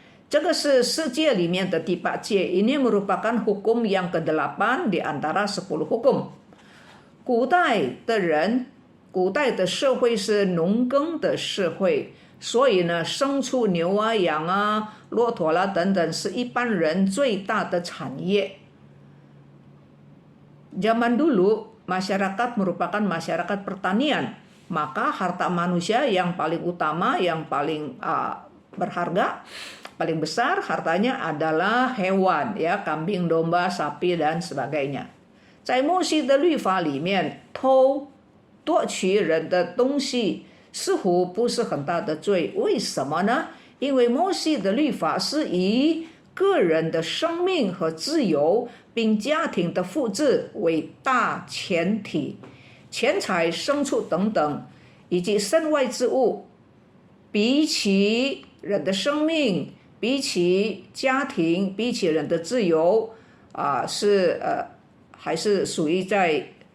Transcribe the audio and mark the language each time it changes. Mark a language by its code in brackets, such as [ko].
[zh] 这个是世界里面的第8戒, [id] ini merupakan hukum yang ke-8 di antara 10 hukum. [zh] 古代的人古代的社会是农耕的社会，所以呢，牲畜牛啊、羊啊、骆驼啦等等，是一般人最大的产业。 [id] Zaman dulu, masyarakat merupakan masyarakat pertanian, maka harta manusia yang paling utama, yang paling berharga, paling besar hartanya adalah hewan, ya, kambing, domba, sapi dan sebagainya. [zh] 在摩西的律法里面，夺取人的东西似乎不是很大的罪，为什么呢？因为摩西的律法是以个人的生命和自由，并家庭的福祉为大前提，钱财、牲畜等等，以及身外之物，比起人的生命，比起家庭，比起人的自由，还是属于在